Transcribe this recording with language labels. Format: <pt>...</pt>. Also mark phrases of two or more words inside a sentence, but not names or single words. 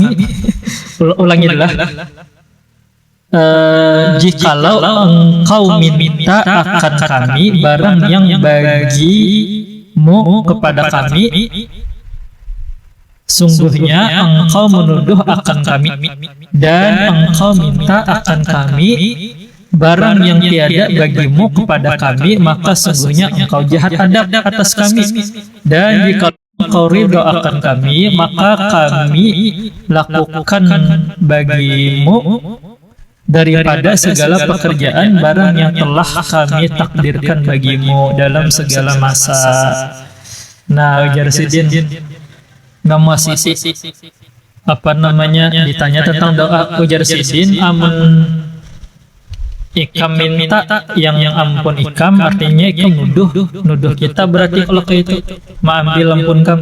<id>Ulangi adalah jikalau engkau minta akan kami barang yang bagimu kepada kami, sungguhnya engkau menuduh akan kami, dan engkau minta akan kami barang yang tiada bagimu kepada kami, maka sungguhnya engkau jahat adab atas kami. Dan jika engkau ridho akan kami, maka kami lakukan bagimu daripada segala pekerjaan barang yang telah kami takdirkan bagimu dalam segala masa.</id> <bjn>Nah, ujar Sidin, nggak mau apa namanya, ditanya tentang doa, ujar Sidin, amun Ikam minta yang ampun Ikam, artinya Ikam nuduh kita, berarti kalau kayak itu ambil ampun Kam.</bjn>